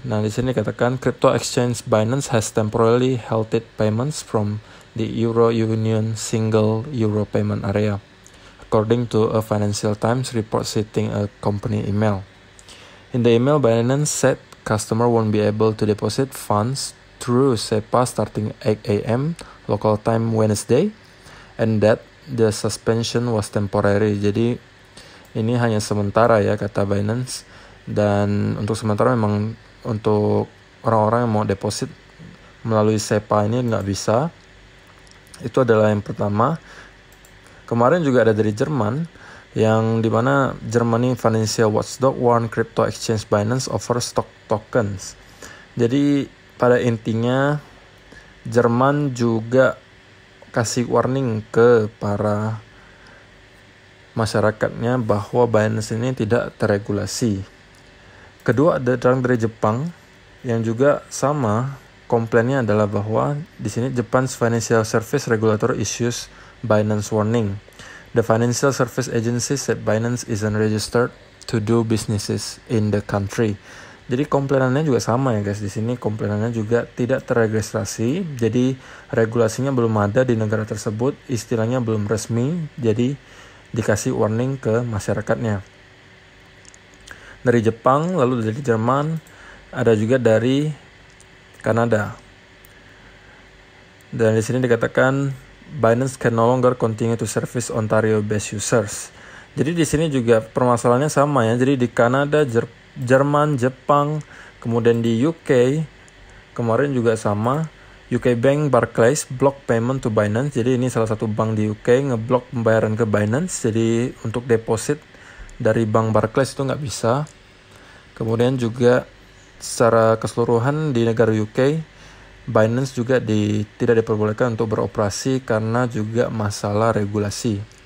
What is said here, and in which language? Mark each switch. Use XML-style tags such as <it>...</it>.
<id>Nah, di sini dikatakan</id> <en>crypto exchange Binance has temporarily halted payments from the Euro Union single Euro payment area, according to a Financial Times report citing a company email. In the email, Binance said customer won't be able to deposit funds through SEPA starting 8 a.m. local time Wednesday, and that the suspension was temporary.</en> <id>Jadi ini hanya sementara ya, kata Binance. Dan untuk sementara memang untuk orang-orang yang mau deposit melalui SEPA ini nggak bisa. Itu adalah yang pertama. Kemarin juga ada dari Jerman, yang dimana</id> <en>Germany Financial Watchdog warn crypto exchange Binance over stock tokens.</en> <id>Jadi pada intinya Jerman juga kasih warning ke para masyarakatnya bahwa Binance ini tidak terregulasi. Kedua, ada dari Jepang yang juga sama, komplainnya adalah bahwa di sini</id> <en>Japan's Financial Service Regulator issues Binance warning. The Financial Service Agency said Binance isn't registered to do businesses in the country.</en> <id>Jadi komplainannya juga sama ya guys. Di sini komplainannya juga tidak terregistrasi. Jadi regulasinya belum ada di negara tersebut, istilahnya belum resmi. Jadi dikasih warning ke masyarakatnya. Dari Jepang, lalu dari Jerman, ada juga dari Kanada. Dan di sini dikatakan</id> <en>Binance can no longer continue to service Ontario-based users.</en> <id>Jadi di sini juga permasalahannya sama ya. Jadi di Kanada, Jerman, Jepang, kemudian di UK kemarin juga sama.</id> <en>UK Bank Barclays block payment to Binance.</en> <id>Jadi ini salah satu bank di UK ngeblok pembayaran ke Binance. Jadi untuk deposit dari bank Barclays itu nggak bisa. Kemudian juga secara keseluruhan di negara UK, Binance juga tidak diperbolehkan untuk beroperasi karena juga masalah regulasi.</id>